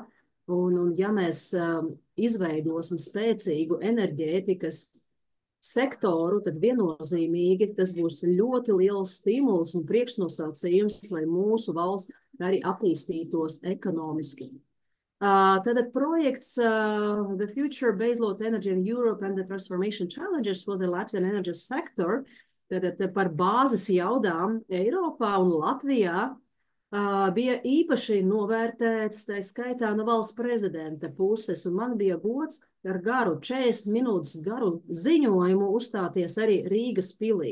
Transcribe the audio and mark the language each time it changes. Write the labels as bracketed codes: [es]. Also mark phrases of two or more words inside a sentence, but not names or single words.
[lv] Un ja mēs izveidosim spēcīgu enerģētikas sektoru, tad viennozīmīgi tas būs ļoti liels stimuls un priekšnosacījums, lai mūsu valsts arī attīstītos ekonomiski. Tātad projekts The Future Baseload Energy in Europe and the Transformation Challenges for the Latvian Energy Sector, tātad par bāzes jaudām Eiropā un Latvijā bija īpaši novērtēts, tā skaitā no valsts prezidenta puses, un man bija gods ar garu 40 minūtes garu ziņojumu uzstāties arī Rīgas pilī.